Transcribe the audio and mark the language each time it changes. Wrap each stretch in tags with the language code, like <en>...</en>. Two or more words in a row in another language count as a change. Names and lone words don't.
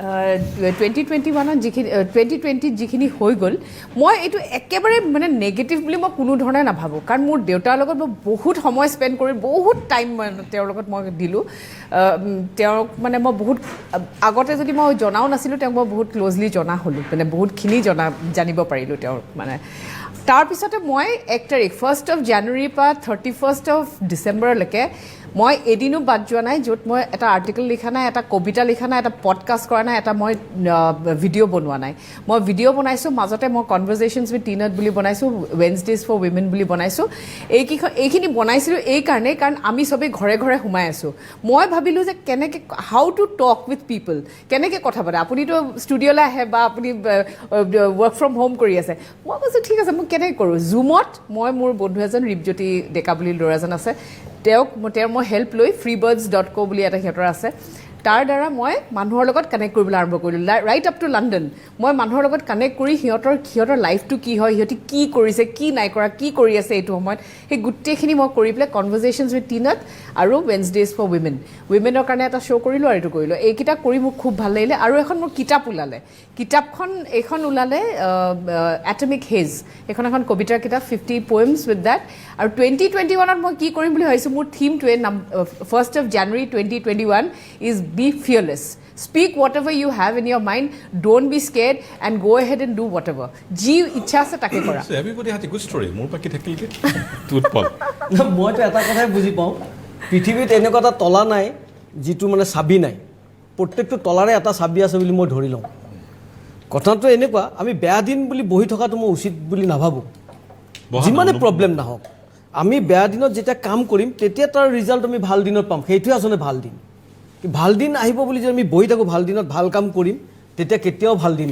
<as>2020ত যিখিনি হৈ গ'ল মই এইটো একেবাৰে মানে নেগেটিভ বুলি মই কোনো ধৰণে নাভাবোঁ কাৰণ মোৰ দেউতাৰ লগত মই বহুত সময় স্পেণ্ড কৰি বহুত টাইম তেওঁৰ লগত মই দিলোঁ তেওঁক মানে মই বহুত আগতে যদি মই জনাও নাছিলোঁ তেওঁক মই বহুত ক্ল'জলি জনা হ'লোঁ মানে বহুতখিনি জানিব পাৰিলোঁ তেওঁৰ মানে তাৰপিছতে মই 1 তাৰিখ</as> <en>1st of January</en> <as>পৰা</as> <en>31st of Decemberলৈকে</en> <as>মই এদিনো বাদ যোৱা নাই য'ত মই এটা আৰ্টিকেল লিখা নাই এটা কবিতা লিখা নাই এটা পডকাষ্ট কৰা নাই এটা মই ভিডিঅ' বনোৱা নাই মই ভিডিঅ' বনাইছোঁ মাজতে মই কনভাৰ্চেশ্যনছ উইথ টিনাট বুলি বনাইছোঁ ৱেনছডেজ ফৰ উইমেন বুলি বনাইছোঁ এইখিনি বনাইছিলোঁ এইকাৰণেই কাৰণ আমি চবেই ঘৰে ঘৰে সোমাই আছোঁ মই ভাবিলোঁ যে কেনেকৈ</as> <en>how to talk with people</en> <as>কেনেকৈ কথা পাতে আপুনিতো ষ্টুডিঅ'লৈ আহে বা আপুনি</as> <en>work from home</en> <as>কৰি আছে মই কৈছোঁ ঠিক আছে মই কেনেকৈ কৰোঁ জুমত মই মোৰ বন্ধু এজন ৰিপজ্যোতি ডেকা বুলি ল'ৰাজন আছে তেওঁৰ মই হেল্প লৈ freebirds.co বুলি এটা সিহঁতৰ আছে তাৰ দ্বাৰা মই মানুহৰ লগত কানেক্ট কৰিবলৈ আৰম্ভ কৰিলোঁ</as> <en>right up to London</en> <as>মই মানুহৰ লগত কানেক্ট কৰি সিহঁতৰ লাইফটো কি হয় সিহঁতি কি কৰিছে কি নাই কৰা কি কৰি আছে এইটো সময়ত সেই গোটেইখিনি মই কৰি পেলাই কনভাৰ্চেশ্যনছ উইথ টিনাট আৰু ৱেনছডেজ ফৰ উইমেনৰ কাৰণে এটা শ্ব' কৰিলোঁ আৰু এইটো কৰিলোঁ এইকেইটা কৰি মোক খুব ভাল লাগিলে আৰু এখন মোৰ কিতাপ ওলালে এইখন ওলালে এটমিক হেজ এইখন এখন কবিতাৰ কিতাপ</as> <en>50 poems with that</en> <as>আৰু 2021ত মই কি কৰিম বুলি ভাবিছোঁ মোৰ থিমটোৱে</as> <en>1st of January 2021 is be fearless speak whatever you have in your mind don't be scared and go ahead and do whatever</en> <as>যি ইচ্ছা আছে তাক কৰা</as> <en>everybody has a good story</en> <as>মোৰ বাকি থাকিল কি</as> <en>উৎপল</en> <as>মইতো এটা কথাই বুজি পাওঁ পৃথিৱীত এনেকুৱা এটা তলা নাই যিটো মানে চাবি নাই প্ৰত্যেকটো তলাৰে এটা চাবি আছে বুলি মই ধৰি লওঁ কথাটো এনেকুৱা আমি বেয়া দিন বুলি বহি থকাটো মই উচিত বুলি নাভাবোঁ যিমানে প্ৰব্লেম নাহক আমি বেয়া দিনত যেতিয়া কাম কৰিম তেতিয়া তাৰ ৰিজাল্ট আমি ভাল দিনত পাম সেইটোৱে আচলতে ভাল দিন আহিব বুলি যদি আমি বহি থাকোঁ ভাল দিনত ভাল কাম কৰিম তেতিয়া কেতিয়াও ভাল দিন</as>